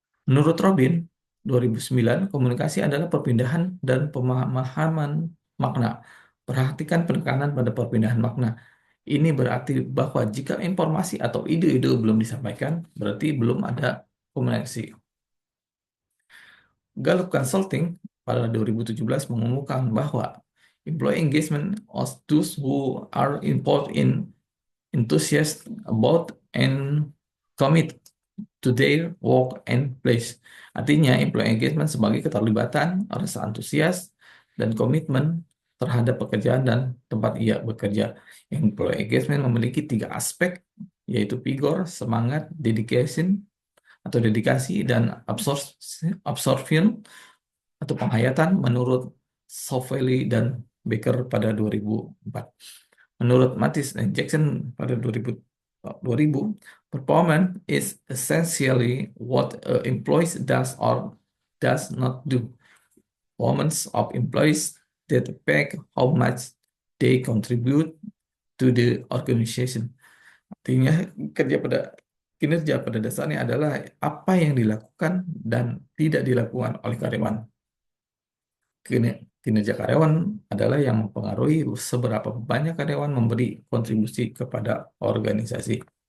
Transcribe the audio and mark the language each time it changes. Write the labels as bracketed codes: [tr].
[id] Menurut Robin, 2009, komunikasi adalah perpindahan dan pemahaman makna. Perhatikan penekanan pada perpindahan makna. Ini berarti bahwa jika informasi atau ide-ide belum disampaikan, berarti belum ada komunikasi. [en] Gallup Consulting [id] pada 2017 mengumumkan bahwa [en] employee engagement of those who are involved in enthusiastic about and commit to their work and place. [id] Artinya, employee engagement sebagai keterlibatan, rasa antusias, dan komitmen terhadap pekerjaan dan tempat ia bekerja. Employee engagement memiliki tiga aspek, yaitu vigor, semangat, dedication, atau dedikasi, dan absorption, atau penghayatan menurut Savelli dan Baker pada 2004. Menurut Mattis dan Jackson pada 2000, [en] performance is essentially what employees does or does not do. Performance of employees that affect how much they contribute to the organization. [id] Artinya kinerja pada dasarnya adalah apa yang dilakukan dan tidak dilakukan oleh karyawan. Kinerja karyawan adalah yang mempengaruhi seberapa banyak karyawan memberi kontribusi kepada organisasi.